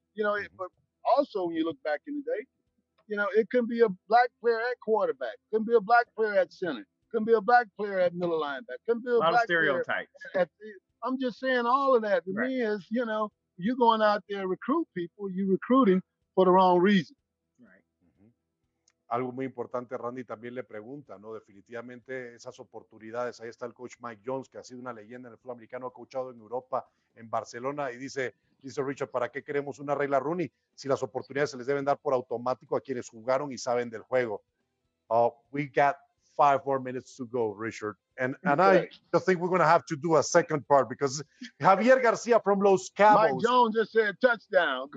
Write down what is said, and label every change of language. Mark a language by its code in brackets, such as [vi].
[en] You know, but also when you look back in the day, you know, it can be a black player at quarterback, can be a black player at center, can be a black player at middle linebacker, can be A a lot of black player stereotypes. I'm just saying all of that to Right. me is, you know, you're going out there to recruit people, you're recruiting for the wrong reason. Right. [es] Algo muy importante, Randy también le pregunta, ¿no? Definitivamente esas oportunidades. Ahí está el coach Mike Jones, que ha sido una leyenda en el fútbol americano, ha coachado en Europa, en Barcelona, y dice Richard, ¿para qué queremos una regla Rooney? Si las oportunidades se les deben dar por automático a quienes jugaron y saben del juego. [en] We got 5 more minutes to go, Richard. And I just think we're going to have to do a second part because Javier Garcia from Los Cabos. Mike Jones just said touchdown.